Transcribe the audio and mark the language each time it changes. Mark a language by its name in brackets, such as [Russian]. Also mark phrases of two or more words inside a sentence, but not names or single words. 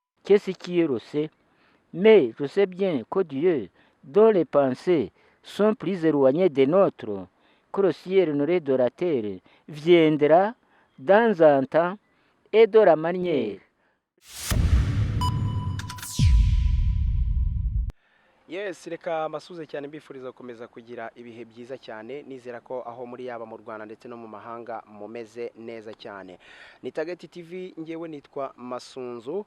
[French] qu'est-ce qui est rossé? Mais je sais bien que Dieu, dont les pensées sont plus éloignées des nôtres que le ciel n'aurait de la terre, viendra dans un temps et de la manière. [Kinyarwanda] Yes, reka masuze cyane mbifuriza gukomeza kugira ibihe byiza cyane nizera ko aho muri yaba mu Rwanda ndetse no mu mahanga mumeze neza cyane. Ni Target TV ngewe nitwa Masunzu.